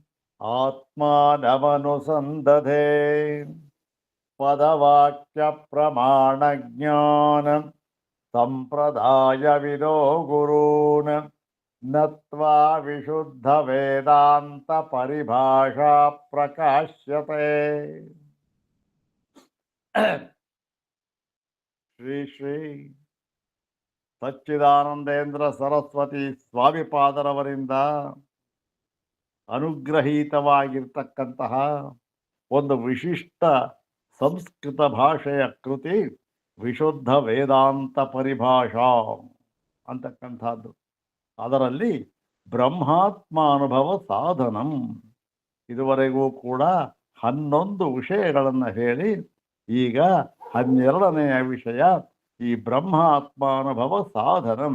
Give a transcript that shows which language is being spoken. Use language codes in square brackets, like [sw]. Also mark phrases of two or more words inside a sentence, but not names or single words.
[sa] आत्मानमनुसन्दधे पदवाक्यप्रमाणज्ञान सम्प्रदायविदो गुरून् नत्वा विशुद्ध वेदांत परिभाषा प्रकाश्यते। [kn] श्री श्री सच्चिदानंदेन्द्र सरस्वती स्वामिपादरवरिंद ಅನುಗ್ರಹೀತವಾಗಿರ್ತಕ್ಕಂತಹ ಒಂದು ವಿಶಿಷ್ಟ ಸಂಸ್ಕೃತ ಭಾಷೆಯ ಕೃತಿ ವಿಶುದ್ಧ ವೇದಾಂತ ಪರಿಭಾಷಾ ಅಂತಕ್ಕಂಥದ್ದು. ಅದರಲ್ಲಿ ಬ್ರಹ್ಮಾತ್ಮಾನುಭವ ಸಾಧನಂ, ಇದುವರೆಗೂ ಕೂಡ 11 ವಿಷಯಗಳನ್ನು ಹೇಳಿ ಈಗ 12ನೆಯ ವಿಷಯ ಈ ಬ್ರಹ್ಮಾತ್ಮಾನುಭವ ಸಾಧನಂ.